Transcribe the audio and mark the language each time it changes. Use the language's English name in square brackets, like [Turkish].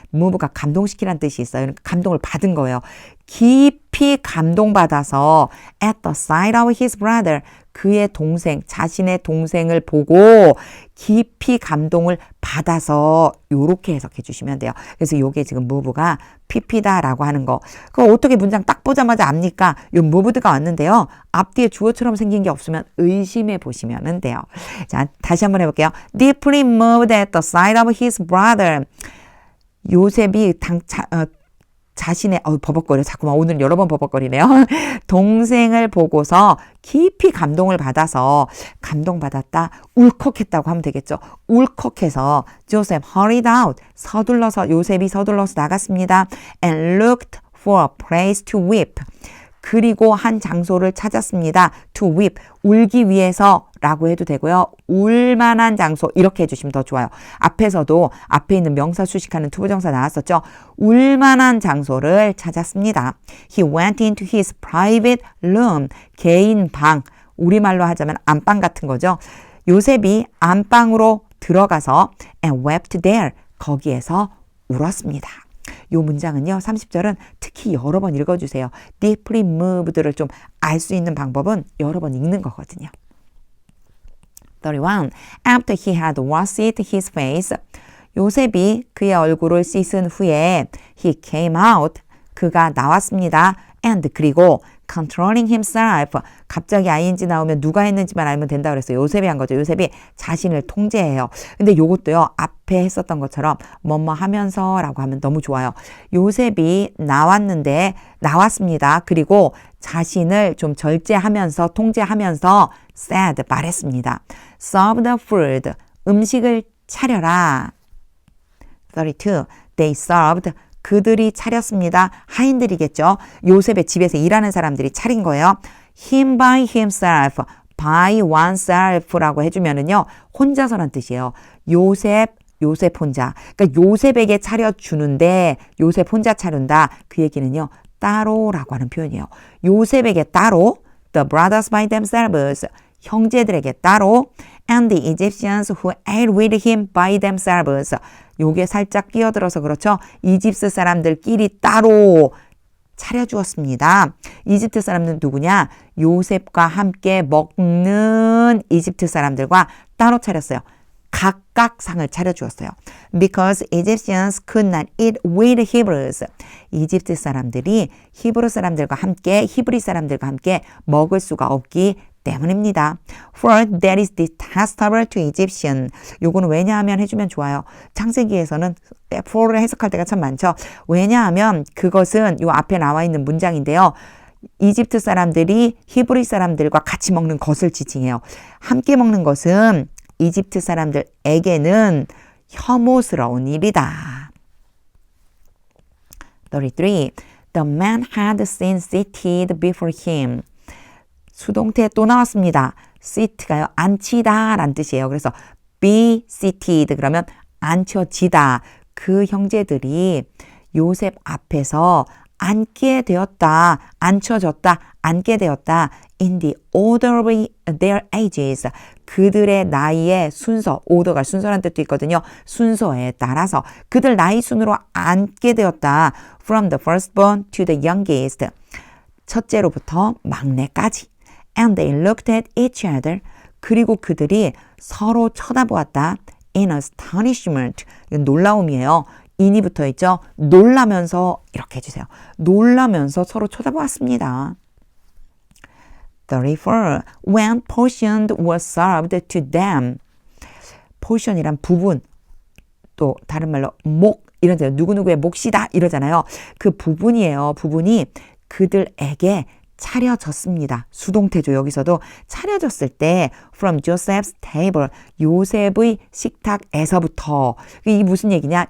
[Korean] move가 감동시키라는 뜻이 있어요. 그러니까 감동을 받은 거예요. 깊이 감동받아서 [English] at the sight of his brother [Korean] 그의 동생, 자신의 동생을 보고 깊이 감동을 받아서 요렇게 해석해 주시면 돼요. 그래서 요게 지금 move가 pp다라고 하는 거. 그거 어떻게 문장 딱 보자마자 압니까? 요 moved가 왔는데요. 앞뒤에 주어처럼 생긴 게 없으면 의심해 보시면 돼요. 자, 다시 한번 해볼게요. [English] Deeply moved at the sight of his brother. [Korean] 요셉이 자신의 버벅거려. 자꾸만 오늘 여러 번 버벅거리네요. 동생을 보고서 깊이 감동을 받아서 감동받았다. 울컥했다고 하면 되겠죠. 울컥해서 [English] Joseph hurried out. [Korean] 요셉이 서둘러서 나갔습니다. [English] And looked for a place to weep. [Korean] 그리고 한 장소를 찾았습니다. [English] To weep. [Korean] 울기 위해서 라고 해도 되고요. 울만한 장소 이렇게 해주시면 더 좋아요. 앞에서도 앞에 있는 명사 수식하는 투부정사 나왔었죠. 울만한 장소를 찾았습니다. [English] He went into his private room. [Korean] 개인 방. 우리말로 하자면 안방 같은 거죠. 요셉이 안방으로 들어가서 [English] and wept there. [Korean] 거기에서 울었습니다. 요 문장은요. 30절은 특히 여러 번 읽어주세요. [English] deeply moved [Korean] 를 좀 알 수 있는 방법은 여러 번 읽는 거거든요. 31. [English] After he had washed his face, [Korean] 요셉이 그의 얼굴을 씻은 후에 [English] he came out, [Korean] 그가 나왔습니다. and 그리고 [English] controlling himself, [Korean] 갑자기 ing 나오면 누가 했는지만 알면 된다고 그랬어요. 요셉이 한 거죠. 요셉이 자신을 통제해요. 근데 요것도요. 앞에 했었던 것처럼 뭐뭐 하면서 라고 하면 너무 좋아요. 요셉이 나왔습니다. 그리고 자신을 좀 절제하면서 통제하면서 [English] said, [Korean] 말했습니다. [English] serve the food, [Korean] 음식을 차려라. 32. [English] They served, [Korean] 그들이 차렸습니다. 하인들이겠죠. 요셉의 집에서 일하는 사람들이 차린 거예요. [English] Him by himself, by oneself [Korean] 라고 해주면은요, 혼자서란 뜻이에요. 요셉 혼자. 그러니까 요셉에게 차려주는데 요셉 혼자 차린다. 그 얘기는요, 따로라고 하는 표현이에요. 요셉에게 따로, [English] the brothers by themselves, [Korean] 형제들에게 따로, [English] and the Egyptians who ate with him by themselves. [Korean] 요게 살짝 끼어들어서 그렇죠. 이집트 사람들끼리 따로 차려주었습니다. 이집트 사람들은 누구냐? 요셉과 함께 먹는 이집트 사람들과 따로 차렸어요. 각각 상을 차려주었어요. [English] Because Egyptians could not eat with Hebrews. [Korean] 이집트 사람들이 히브리 사람들과 함께 먹을 수가 없기 때문입니다. [English] For that is detestable to Egyptian. [Korean] 요거는 왜냐하면 해주면 좋아요. 창세기에서는 for를 해석할 때가 참 많죠. 왜냐하면 그것은 요 앞에 나와 있는 문장인데요. 이집트 사람들이 히브리 사람들과 같이 먹는 것을 지칭해요. 함께 먹는 것은 이집트 사람들에게는 혐오스러운 일이다. 33. [English] The man had been seated before him. [Korean] 수동태 또 나왔습니다. seat가요. 앉히다 라는 뜻이에요. 그래서 [English] be seated [Korean] 그러면 앉혀지다. 그 형제들이 요셉 앞에서 앉게 되었다. 앉혀졌다. 앉게 되었다. [English] In the order of their ages. [Korean] 그들의 나이의 순서, order가 순서라는 뜻도 있거든요. 순서에 따라서 그들 나이 순으로 앉게 되었다. [English] From the firstborn to the youngest. [Korean] 첫째로부터 막내까지. [English] And they looked at each other. [Korean] 그리고 그들이 서로 쳐다보았다. [English] In astonishment. [Korean] 이건 놀라움이에요. in이 붙어 있죠. 놀라면서 이렇게 해주세요. 놀라면서 서로 쳐다보았습니다. 34. [English] When portion was served to them. [Korean] portion이란 부분, 또 다른 말로 목 이런 데요. 누구누구의 몫이다 이러잖아요. 그 부분이에요. 부분이 그들에게 차려졌습니다. 수동태죠. 여기서도 차려졌을 때 [English] from Joseph's table, [Korean] 요셉의 식탁에서부터. 이 무슨 얘기냐?